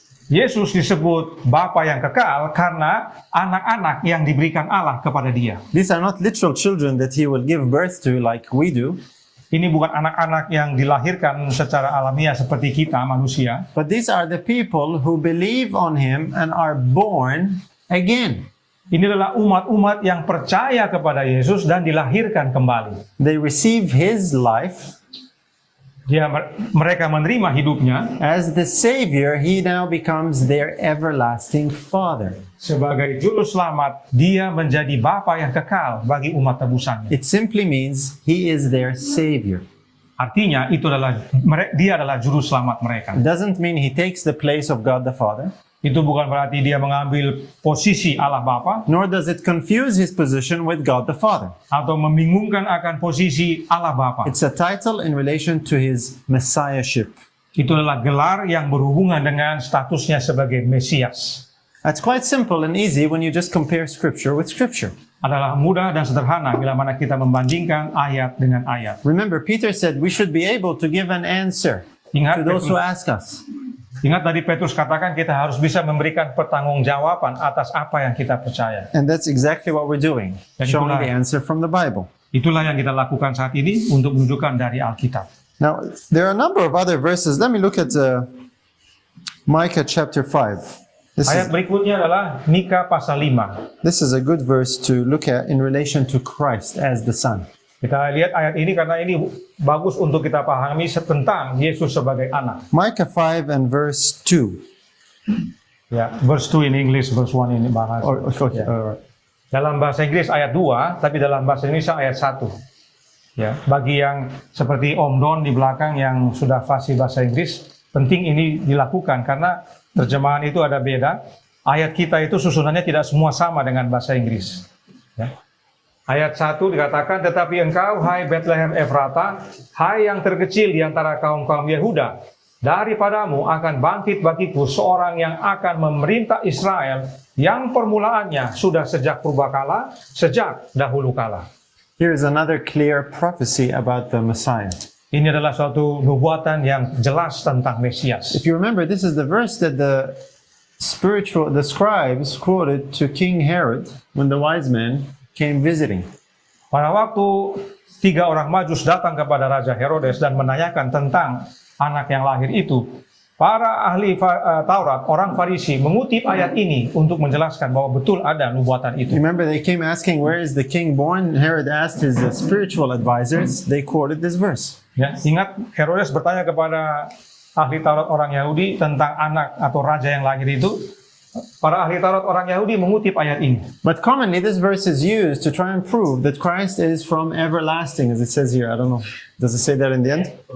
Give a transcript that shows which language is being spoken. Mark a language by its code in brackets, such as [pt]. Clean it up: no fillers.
[id] Yesus disebut Bapa yang kekal karena anak-anak yang diberikan Allah kepada dia. [en] These are not literal children that he will give birth to like we do. [id] Ini bukan anak-anak yang dilahirkan secara alamiah seperti kita manusia. [en] But these are the people who believe on him and are born again. [id] Ini adalah umat-umat yang percaya kepada Yesus dan dilahirkan kembali. [en] They receive his life. [id] Mereka menerima hidupnya. [en] As the Savior, he now becomes their everlasting Father. [id] Sebagai juru selamat, dia menjadi Bapa yang kekal bagi umat tebusannya. [en] It simply means he is their Savior. [id] Artinya dia adalah juru selamat mereka. [en] It doesn't mean he takes the place of God the Father. [id] Itu bukan berarti dia mengambil posisi Allah Bapa. [en] Nor does it confuse his position with God the Father. [id] Atau membingungkan akan posisi Allah Bapa. [en] It's a title in relation to his messiahship. [id] Itu adalah gelar yang berhubungan dengan statusnya sebagai Mesias. [en] That's quite simple and easy when you just compare Scripture with Scripture. [id] Adalah mudah dan sederhana bila mana kita membandingkan ayat dengan ayat. [en] Remember, Peter said we should be able to give an answer to those who ask us. [id] Ingat tadi Petrus katakan kita harus bisa memberikan pertanggungjawaban atas apa yang kita percaya. [en] And that's exactly what we're doing, showing the answer from the Bible. [id] Itulah yang kita lakukan saat ini untuk menunjukkan dari Alkitab. [en] Now, there are a number of other verses. Let me look at Micah chapter 5. [id] Ayat berikutnya adalah Mika pasal 5. [en] This is a good verse to look at in relation to Christ as the Son. [id] Kita lihat ayat ini karena ini bagus untuk kita pahami tentang Yesus sebagai anak. [en] Micah 5 and verse 2. Ya, verse 2 in English, verse 1 in bahasa. Okay. [id] Dalam bahasa Inggris ayat 2, tapi dalam bahasa Indonesia ayat 1. Ya, bagi yang seperti Om Don di belakang yang sudah fasih bahasa Inggris, penting ini dilakukan karena terjemahan itu ada beda. Ayat kita itu susunannya tidak semua sama dengan bahasa Inggris. Ya. Ayat 1 dikatakan, tetapi engkau, hai Bethlehem Efrata, hai yang terkecil di antara kaum-kaum Yehuda, daripadamu akan bangkit bagiku seorang yang akan memerintah Israel, yang permulaannya sudah sejak purbakala, sejak dahulu kala. [en] Here is another clear prophecy about the Messiah. [id] Ini adalah suatu nubuatan yang jelas tentang Mesias. [en] If you remember, this is the verse that the scribes quoted to King Herod when the wise men came visiting. [id] Pada waktu 3 orang Majus datang kepada Raja Herodes dan menanyakan tentang anak yang lahir itu, para ahli Taurat, orang Farisi, mengutip ayat ini untuk menjelaskan bahwa betul ada nubuatan itu. [en] Remember, they came asking, where is the king born? Herod asked his spiritual advisors. They quoted this verse. [id] Ya, ingat Herodes bertanya kepada ahli Taurat orang Yahudi tentang anak atau raja yang lahir itu. Para ahli Taurat orang Yahudi mengutip ayat ini. [en] But commonly, this verse is used to try and prove that Christ is from everlasting, as it says here. I don't know. Does it say that in the end?